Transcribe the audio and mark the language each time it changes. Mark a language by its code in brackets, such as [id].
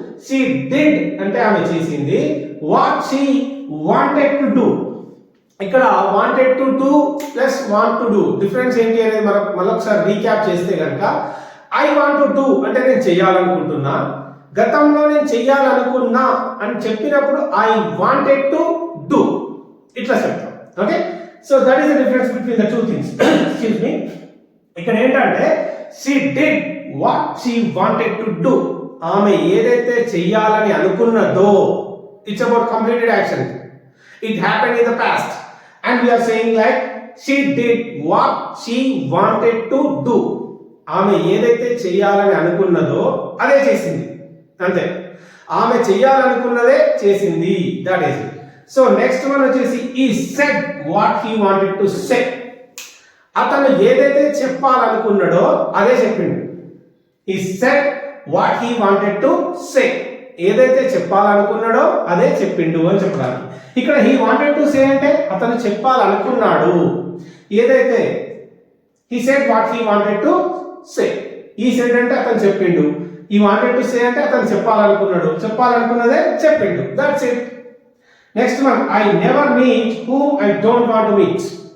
[en] she did [te] అంటే ఆమె చేసింది. [en] what she wanted to do [te] ఇక్కడ [en] wanted to do [te] plus [en] want to do [te] difference ఏంటి అనేది మనం మళ్ళొకసారి రీక్యాప్ చేస్తే కనుక, [en] I want to do [te] అంటే నేను చెయ్యాలనుకుంటున్నా, గతంలో నేను చెయ్యాలనుకున్నా అని చెప్పినప్పుడు [en] I wanted to do [te] ఇట్లా చెప్తాం. [en] Okay, so that is the difference between the two things. Excuse me, [te] ఇక్కడ ఏంటంటే [en] she did what she wanted to do [te] ఆమె ఏదైతే చెయ్యాలని అనుకున్నదో, [en] It's about completed action. It happened in the past and we are saying like she did what she wanted to do. [te] ఆమె ఏదైతే చేయాలని అనుకున్నదో అదే చేసింది, అంతే. ఆమె చేయాలనుకున్నదే చేసింది, [en] That is it. So next one [te] వచ్చేసి [en] he said what he wanted to say. [te] అతను ఏదైతే చెప్పాలనుకున్నాడో అదే చెప్పిండు. [en] he said what he wanted to say [te] ఏదైతే చెప్పాలనుకున్నాడో అదే చెప్పిండు అని చెప్పడానికి. ఇక్కడ [en] he wanted to say [te] అంటే అతను చెప్పాలనుకున్నాడు. ఏదైతే [en] he said what he wanted to say, [te] ఈ [en] said [te] అంటే అతను చెప్పిండు, ఈ [en] wanted to say [te] అంటే అతను చెప్పాలనుకున్నాడు, చెప్పాలనుకున్నదే చెప్పిండు, [en] That's it. Next one, I never meet whom I don't want to meet.